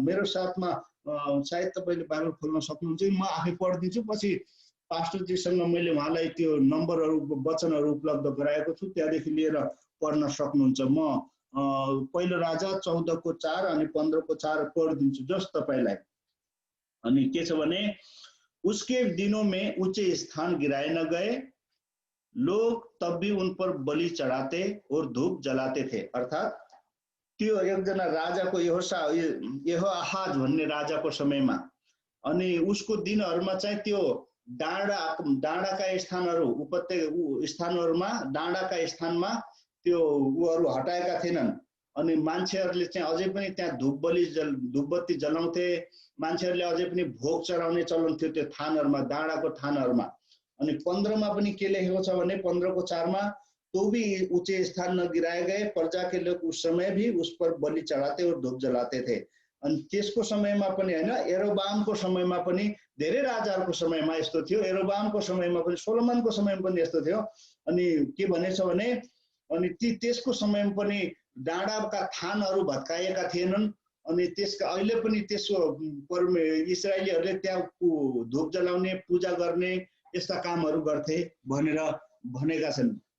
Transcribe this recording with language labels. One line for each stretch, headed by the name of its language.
Nepali: मेरो साथमा सायद तपाईँले बाइबल खोल्न सक्नुहुन्छ, म आफै पढिदिन्छु, पछि पास्टरजीसँग मैले उहाँलाई त्यो नम्बरहरू, वचनहरू उपलब्ध गराएको छु, त्यहाँदेखि लिएर पढ्न सक्नुहुन्छ। म पहिलो राजा 14:4 अनि 15:4 पढिदिन्छु जस्ट तपाईँलाई। अनि के छ भने
Hindi: उसके दिनों में ऊंचे स्थान गिराए न गए, लोग तब भी उन पर बलि चढ़ाते और धूप जलाते थे।
Nepali: अर्थात् त्यो एकजना राजाको यहोआहाज भन्ने राजाको समयमा अनि उसको दिनहरूमा चाहिँ त्यो डाँडाका स्थानहरू, उपत्यका स्थानहरूमा, डाँडाका स्थानमा त्यो उहरू हटाएका थिएनन्। अनि मान्छेहरूले चाहिँ अझै पनि त्यहाँ धूपबत्ती जलाउँथे, मान्छेहरूले अझै पनि भोग चढाउने चलन थियो त्यो थानहरूमा, डाँडाको थानहरूमा। अनि 15 में पनि के लेखेको छ भने 15 को 4 में,
Hindi: तो भी ऊंचे स्थान न गिराए गए, प्रजा के लोग उस समय भी उस पर बलि चढ़ाते और धूप जलाते थे।
Nepali: अनि त्यसको समयमा पनि हैन, यरोबामको समयमा पनि, धेरै राजाहरूको समयमा यस्तो थियो, यरोबामको समयमा पनि, सोलोमनको समयमा पनि यस्तो थियो। अनि के भनेछ भने अनि त्यसको समयमा पनि डाँडाका थानहरू भत्काएका थिएनन्। अनि त्यसका अहिले पनि त्यसको इस्राएलीहरूले त्यहाँ धूप जलाउने, पूजा गर्ने यस्ता कामहरू गर्थे भनेर भनेका छन्।